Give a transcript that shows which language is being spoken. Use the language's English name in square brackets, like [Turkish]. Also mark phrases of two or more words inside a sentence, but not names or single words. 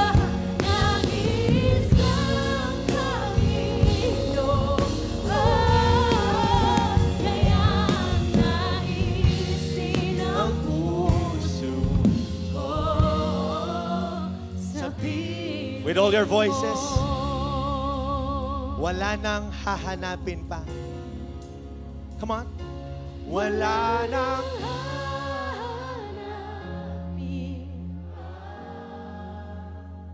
[Filipino] Nag-iisang Panginoon, kaya ang naisin ang puso ko sa piling [English] With all your voices. [Filipino] mo. Wala nang hahanapin pa. [English] Come on. [Filipino] Wala nang Hanapin